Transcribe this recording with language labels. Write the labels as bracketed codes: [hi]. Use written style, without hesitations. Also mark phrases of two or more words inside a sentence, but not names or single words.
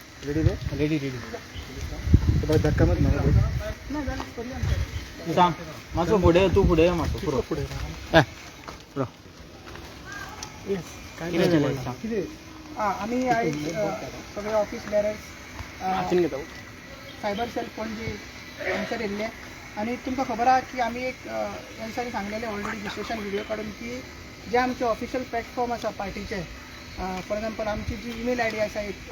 [mr] रेडी रे रेडी धक्का मत सांग मागचं पुढे तू पुढे मागचं पुढे पुढे किती झालं सांग. [kok] आम्ही सगळे [en] office bearers cyber cell [kok] पणजी हांगसर येयल्ले आनी तुमकां खबर आहा की आमी एक ह्या दिसांनी सांगलेलें ऑलरेडी विश्लेशण व्हिडिओ काडून की जे आमचे ऑफिशियल प्लॅटफॉर्म आसा पार्टीचे [en] for example [kok] आमची जी [en] email ID [kok] आसा